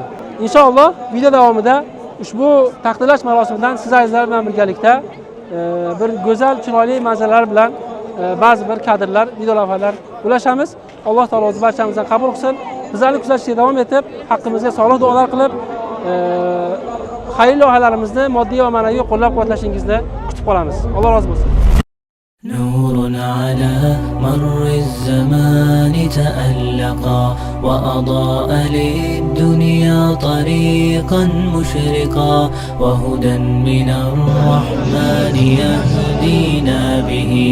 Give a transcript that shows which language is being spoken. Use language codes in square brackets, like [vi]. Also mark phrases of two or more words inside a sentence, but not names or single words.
[uz] Inshaalloh video davomida ushbu taqdirlash marosimidan siz azizlar bilan birgalikda bir go'zal, chiroyli manzaralar bilan ba'zi bir kadrlar, video lavhalar ulashamiz. Alloh taolo o'z barchamizdan qabul qilsin. Bizlarni kuzatishga davom etib, haqqimizga solih duolar qilib, xayrli loyihalarimizni moddiy va ma'naviy qo'llab-quvvatlashingizni kutib qolamiz. Alloh rozi bo'lsin. [ar] نور على مر الزمان تألقا وأضاء للدنيا طريقا مشرقا وهدى من الرحمن يهدينا به